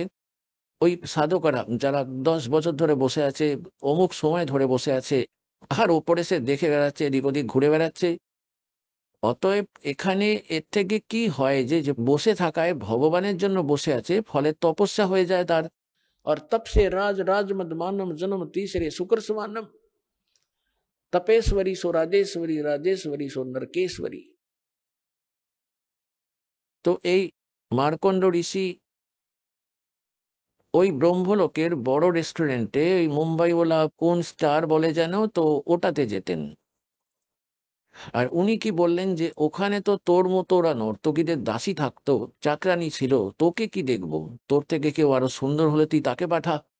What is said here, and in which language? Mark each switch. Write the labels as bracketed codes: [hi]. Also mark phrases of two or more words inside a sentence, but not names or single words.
[bn] ওই সাধকেরা যারা 10 বছর ধরে বসে আছে, অমুক সময় ধরে বসে আছে, আর ওপরে সে দেখে বেড়াচ্ছে, এদিক ওদিক ঘুরে বেড়াচ্ছে। অতএব এখানে এর থেকে কি হয়, যে যে বসে থাকায় ভগবানের জন্য বসে আছে, ফলে তপস্যা হয়ে যায় তার। [hi] और तप से राज राज मद मानम जन्म तीसरे शुक्र समानम तपेश्वरी सो राजेश्वरी राजेश्वरी सो नरकेश्वरी। [bn] তো এই মার্কণ্ড ঋষি ওই ব্রহ্মলোকের বড় রেস্টুরেন্টে, ওই মুম্বাইওয়ালা কোন স্টার বলে যেন, তো ওটাতে যেতেন। আর উনি কি বললেন যে ওখানে তো তোর মতো ওরা নর্তকীদের দাসী থাকতো, চাকরানি ছিল, তোকে কি দেখবো, তোর থেকে কেউ আরো সুন্দর হলে তুই তাকে পাঠা।